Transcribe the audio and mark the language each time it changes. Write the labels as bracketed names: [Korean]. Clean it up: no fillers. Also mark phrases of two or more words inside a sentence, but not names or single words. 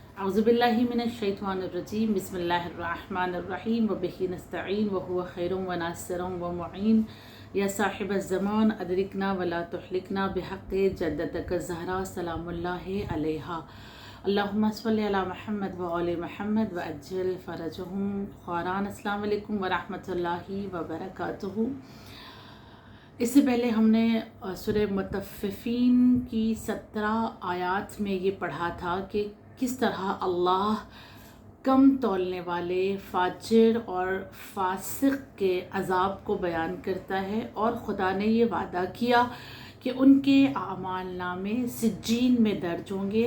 [Arabic] أعوذ بالله من الشيطان الرجيم بسم الله الرحمن الرحيم وبه نستعين وهو خير وناصر ومعين يا صاحب الزمان أدركنا ولا تهلكنا بحق جدتك زهراء سلام الله عليها اللهم صل على محمد وآل محمد وعجل فرجهم خران. السلام عليكم ورحمة الله وبركاته. [Urdu] اس سے پہلے ہم نے سورہ مطففین کی 17 آیات میں یہ پڑھا تھا کہ کس طرح اللہ کم تولنے والے فاجر اور فاسق کے عذاب کو بیان کرتا ہے، اور خدا نے یہ وعدہ کیا کہ ان کے اعمال نامے سجین میں درج ہوں گے.